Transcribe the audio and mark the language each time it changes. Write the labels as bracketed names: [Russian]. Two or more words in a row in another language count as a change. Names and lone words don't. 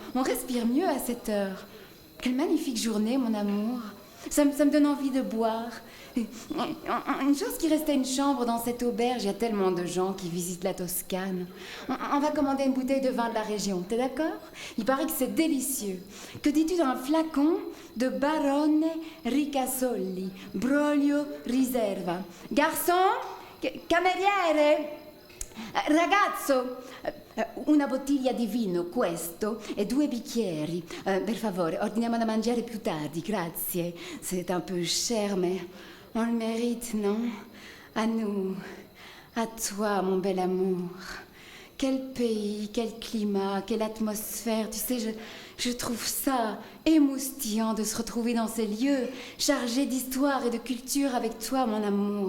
[French] On respire mieux à cette heure. Quelle magnifique journée, mon amour. Ça me donne envie de boire. Une chose qui restait une chambre dans cette auberge, il y a tellement de gens qui visitent la Toscane. On va commander une bouteille de vin de la région, t'es d'accord? Il paraît que c'est délicieux. Que dis-tu d'un flacon de Barone Ricasoli, Broglio Riserva? Garçon? [Italian] Cameriere? Ragazzo, una bottiglia di vino, questo, e 2 bicchieri. Per favore, ordiniamo da mangiare più tardi, grazie. [French] C'est un peu cher, mais on le mérite, non? À nous, à toi, mon bel amour. Quel pays, quel climat, quelle atmosphère. Tu sais, je trouve ça émoustillant de se retrouver dans ces lieux chargés d'histoire et de culture avec toi, mon amour.